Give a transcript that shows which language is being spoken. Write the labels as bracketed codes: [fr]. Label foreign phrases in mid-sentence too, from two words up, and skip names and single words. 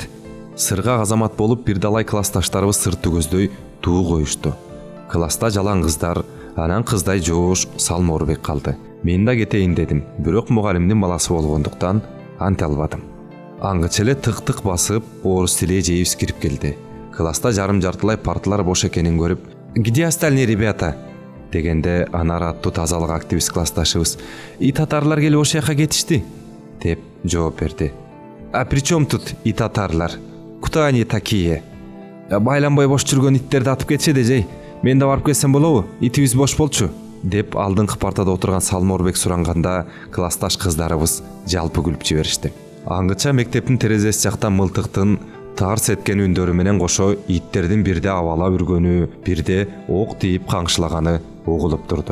[ky] Сыргак азамат болуп бир далай классташтарыбыз сыртты көздөй туу коюшту. Класста жалаң кыздар, анан кыздай жоош Салморбек калды. Мен да кетейин дедим, бирок мугалимдин баласы болгондуктан анте албадым. Аңгыча эле тык-тык басып, орус тили эжейибиз кирип келди. Класста жарым-жартылай парталар бош экенин көрүп, [ru] «Где остальные ребята?» [ky] дегенде Анара аттуу тазалык активист классташыбыз «Ит атарлар келип ошол жака кетишти» деп жооп берди. [ru] «А при чем тут [ky] ит атарлар? [ru] Кто они такие? [ky] Байланбай бош жүргөн иттерди атып кетишет эжей. Мен да барып келсем болобу? Итибиз бош болчу» деп алдыңкы партада отурган Салморбек суранганда классташ кыздарыбыз жалпы күлүп жиберишти. Аңгыча мектептин терезеси жактан мылтыктын тарс эткен үндөрү менен кошо иттердин бирде абала үргөнү, бирде ок тийип каңшылаганы угулуп турду.